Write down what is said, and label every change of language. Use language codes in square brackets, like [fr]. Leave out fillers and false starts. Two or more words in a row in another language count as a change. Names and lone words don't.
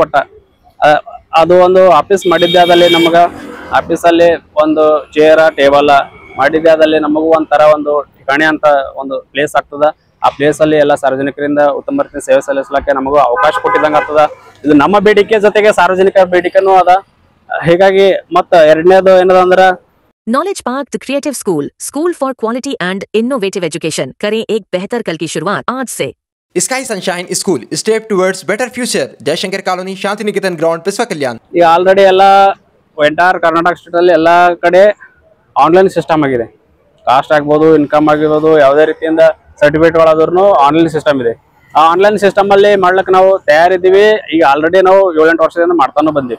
[kn] ಒಟ್ಟ ಅದು ಒಂದು ಆಫೀಸ್ ಮಾಡಿದ್ದೆ ಆದಲ್ಲಿ ನಮಗೆ ಆಫೀಸಲ್ಲಿ ಒಂದು [en] chair table [kn] ಮಾಡಿದ್ದೆ ಆದಲ್ಲಿ ನಮಗೂ ಒಂಥರ ಒಂದು ಠಿಕಾಣಿ ಅಂತ ಒಂದು ಪ್ಲೇಸ್ ಆಗ್ತದೆ. ಆ ಪ್ಲೇಸಲ್ಲಿ ಎಲ್ಲ ಸಾರ್ವಜನಿಕರಿಂದ ಉತ್ತಮ ರೀತಿಯ ಸೇವೆ ಸಲ್ಲಿಸಲಿಕ್ಕೆ ನಮಗೂ ಅವಕಾಶ ಕೊಟ್ಟಿದ್ದಂಗೆ ಆಗ್ತದೆ. ಇದು ನಮ್ಮ ಬೇಡಿಕೆ ಜೊತೆಗೆ ಸಾರ್ವಜನಿಕರ ಬೇಡಿಕೆನೂ ಅದ. ಹೀಗಾಗಿ ಮತ್ತೆ ಎರಡನೇದು ಏನದಂದ್ರೆ [en] Knowledge Park the creative school for quality and innovative education [hi] करें एक बेहतर कल की शुरुआत आज से. [en] Sky Sunshine School, step towards better future. Jaishankar Colony, Shantiniketan Ground, Basvakalyan. [kn] ಈಗ ಆಲ್ರೆಡಿ ಎಲ್ಲ [en] entire Karnataka state [kn] ಎಲ್ಲ ಕಡೆ [en] online system [kn] ಆಗಿದೆ. ಕಾಸ್ಟ್ ಆಗ್ಬೋದು, ಇನ್ಕಮ್ ಆಗಿರ್ಬೋದು, ಯಾವುದೇ ರೀತಿಯಿಂದ ಸರ್ಟಿಫಿಕೇಟ್ಗಳಾದ್ರೂ [en] online system [kn] ಇದೆ. ಆ [en] online system [kn] ಮಾಡ್ಲಿಕ್ಕೆ ನಾವು ತಯಾರಿದ್ದೀವಿ. ಈಗ ಆಲ್ರೆಡಿ ನಾವು 7-8 ವರ್ಷದಿಂದ ಮಾಡ್ತಾನೂ ಬಂದ್ವಿ.